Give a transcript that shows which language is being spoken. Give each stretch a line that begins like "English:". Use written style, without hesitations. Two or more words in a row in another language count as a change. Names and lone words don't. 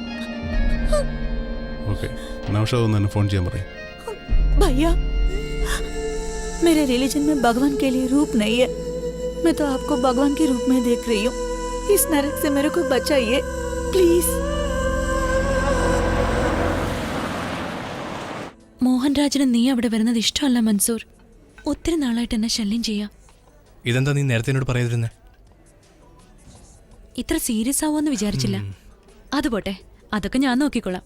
Hindi: ओके, नौशाद ने फोन किया मरे. भैया, मेरे रिलीजन में भगवान के लिए रूप नहीं है. मैं तो आपको भगवान के रूप में देख रही हूँ. इस नरक से मेरे को बचाइए प्लीज.
Malayalam: മോഹൻരാജിന് നീ അവിടെ വരുന്നത് ഇഷ്ടമല്ല മൻസൂർ. ഒത്തിരി നാളായിട്ട് എന്നെ ശല്യം ചെയ്യാം. ഇതെന്താ നീ നേരത്തെ എന്നോട് പറയാതിരുന്നേ? ഇത്ര സീരിയസ് ആവുമെന്ന് വിചാരിച്ചില്ല. അതുപോട്ടെ, അതൊക്കെ ഞാൻ നോക്കിക്കോളാം.